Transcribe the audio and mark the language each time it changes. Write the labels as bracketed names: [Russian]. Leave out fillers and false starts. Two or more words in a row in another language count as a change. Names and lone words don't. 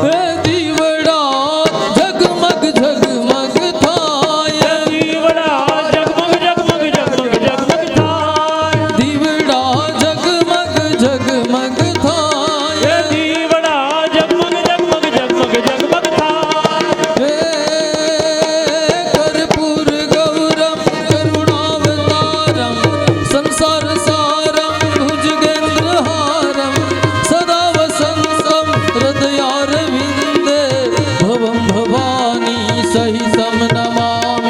[Gujarati] હે દીવડા જગમગ જગમગ થાય। દીવડા જગમગ જગમગ જગમગ જગમગ થાય। દીવડા જગમગ જગમગ થાય। દીવડા જગમગ જગમગ જગમગ જગમગ થાય। [Sanskrit] हे कर्पूर गौरम करुणावतारम, संसार सारम भुजगेन्द्रहारम, सदा वसंतम हृदयारविन्दे भवं भवानी सहितं नमामि।